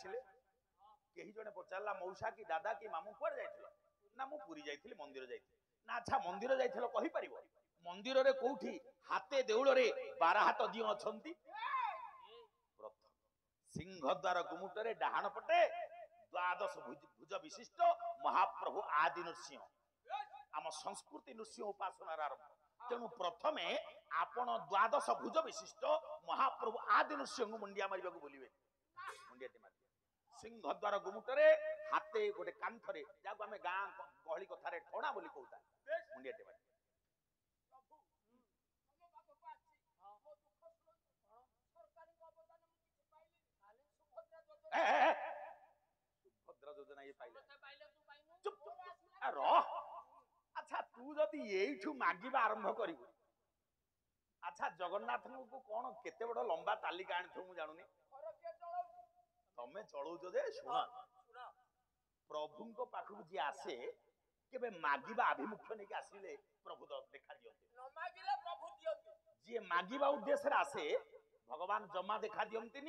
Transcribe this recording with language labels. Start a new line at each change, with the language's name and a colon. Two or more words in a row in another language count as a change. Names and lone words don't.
Odia: ଆସିଲେ କେହି ଜଣେ ପଚାରିଲା ମଉସା କି ଦାଦା କି ମାମୁଁ କୋଉଠି ଯାଇଥିଲ ନା ମୁଁ ପୁରୀ ଯାଇଥିଲି ମନ୍ଦିର ଯାଇଥିଲି ନା ଆଚ୍ଛା ମନ୍ଦିର ଯାଇଥିଲ କହି ପାରିବ ମନ୍ଦିର ରେ କୋଉଠି ହାତେ ଦେଉଳ ରେ 12 ହାତ ଦିଆ ଅଛନ୍ତି ପ୍ରଥମ ସିଂହ ଦ୍ୱାର ଗୁମୁଟ ରେ ଡାହାଣ ପଟେ ଦ୍ୱାଦଶ ଭୁଜ ବିଶିଷ୍ଟ ମହାପ୍ରଭୁ ଆଦି ନୃସିଂହ ଆମ ସଂସ୍କୃତି ନୃସିଂହ ଉପାସନାର ଆରମ୍ଭ ତେଣୁ ପ୍ରଥମେ ଆପଣ ଦ୍ୱାଦଶ ଭୁଜ ବିଶିଷ୍ଟ ମହାପ୍ରଭୁ ଆଦି ନୃସିଂହ ମୁଣ୍ଡିଆ ମାରିବା କୁ ବୋଲିବେ ମୁଣ୍ଡିଆଟି ମାରି ସିଂହ ଦ୍ୱାର ଗୁମୁଟରେ ହାତେ ଗୋଟେ କାନ୍ଥରେ ଯାହାକୁ ଆମେ ଗାଁ ଗହଳି କଥାରେ ଠୋଣା ବୋଲି କହୁ ମୁଣ୍ଡିଆଟି ମାରି ସୁଭଦ୍ରା ଯୋଜନା ଯେ ପାଇଲେ ଚୁପ ରହ ଆଚ୍ଛା ତୁ ଯଦି ଏଠୁ ମାଗିବା ଆରମ୍ଭ କରିବୁ ଆଚ୍ଛା ଜଗନ୍ନାଥଙ୍କୁ କଣ କେତେ ବଡ ଲମ୍ବା ତାଲିକା ଆଣିଥିବ ମୁଁ ଜାଣୁନି। ଘର କିଏ ଚଳଉଛି? ତମେ ଚଳଉଛ ଯେ ଶୁଣ, ଶୁଣ, ପ୍ରଭୁଙ୍କ ପାଖକୁ ଯିଏ ଆସେ କେବେ ମାଗିବା ଆଭିମୁଖ୍ୟ ନେଇକି ଆସିଲେ ପ୍ରଭୁ ଦେଖା ଦିଅନ୍ତି। ନ ମାଗିଲେ ପ୍ରଭୁ ଦିଅନ୍ତି। ଯିଏ ମାଗିବା ଉଦ୍ଦେଶ୍ୟରେ ଆସେ ଭଗବାନ ଜମା ଦେଖା ଦିଅନ୍ତିନି।